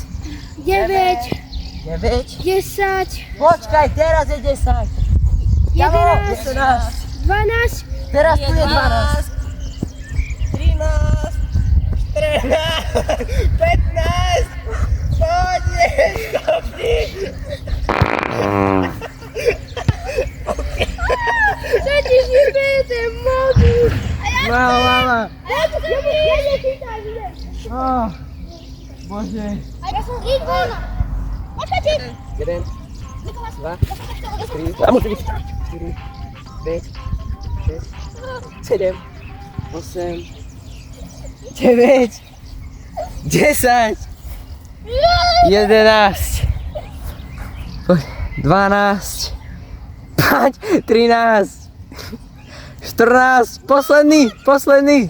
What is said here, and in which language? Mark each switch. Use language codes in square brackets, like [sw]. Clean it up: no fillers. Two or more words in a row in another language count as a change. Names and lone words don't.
[sk] 9, 9. 10, Počkaj, teraz je 10. Kamo, 11, 12, 12. Teraz tu je 12. 13. 14. 15. Poď, stopni. [pl] Przecież nie będę mógł! Mama. Ja nie czytam, nie. [sk] O, Bože. A ja som Igona! Počkajte! 1, 2, 3, 4, 5, 6, 7, 8, 9, 10, 11, 12, 13, 14, posledný.